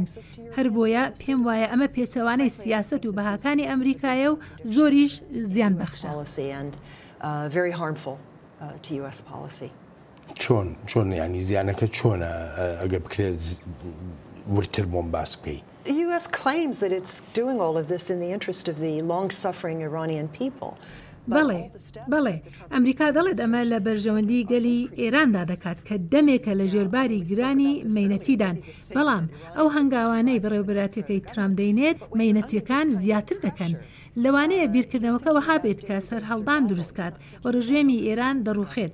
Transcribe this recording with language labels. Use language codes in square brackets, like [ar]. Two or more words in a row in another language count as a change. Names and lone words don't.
[ckb] هەر بۆیە پێم وایە ئەمە پێچەوانەی سیاست و بەهاکانی ئەمریکایە و زۆریش زیان بەخشە. چۆن ینی زیانەکە چۆنە ئەگە بکرێت ورتر بۆم باس بکەیت. [en] The U.S. claims that it's doing all of this in the interest of the long-suffering Iranian people. [ckb] بەڵێ ئەمریکا دەڵێت ئەمە لە بەرژەوەندی گەلی ئێراندا دەکات کە دەمێکە لە ژێرباری گرانی مەینەتیدان. بەڵام ئەو هەنگاوانەی بەڕێوەبراتەکەی ترام دەینێت مەینەتیەکان زیاتر دەکەن. لەوانەیە بیرکردنەوەکە وەها بێت کە سەر هەڵدان دروستکات و ڕژێمی ئێران دەڕوخێت.